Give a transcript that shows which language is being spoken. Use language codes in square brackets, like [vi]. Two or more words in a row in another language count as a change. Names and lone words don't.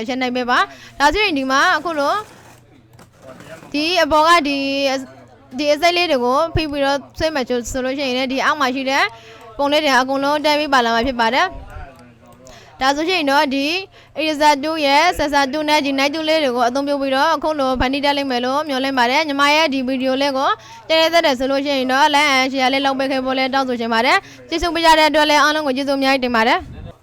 [my] ချက်နှိုက်ပေးပါဒါဆိုရင်ဒီမှာအခုလိုဒီအပေါ်ကဒီအစိတ်လေးတွေကိုဖိပြီးတော့ဆွဲမှဆိုလို့ရှိရင်လည်းဒီအောက်မှာရှိတဲ့ပုံလေးတွေအကုန်လုံးတက်ပြီးပါလာမှာဖြစ်ပါတယ်ဒါဆိုရင်တော့ဒီ eraser 2ရဲ့ scissor 2နဲ့ဒီ night 2လေးတွေကိုအသုံးပြုပြီးတော့အခုလိုဖန်တီးတက်လိမ့်မယ်လို့မျှော်လင့်ပါတယ်ညီမရဲ့ဒီဗီဒီယိုလေးကိုကြည့်ရတဲ့ဆိုလို့ရှိရင်တော့ [en] like and share [my] လေးလုပ်ပေးခဲ့ဖို့လည်းတောင်းဆိုချင်ပါတယ်ကျေးဇူးပေးကြတဲ့အတွက်လည်းအားလုံးကိုကျေးဇူးအများကြီးတင်ပါတယ်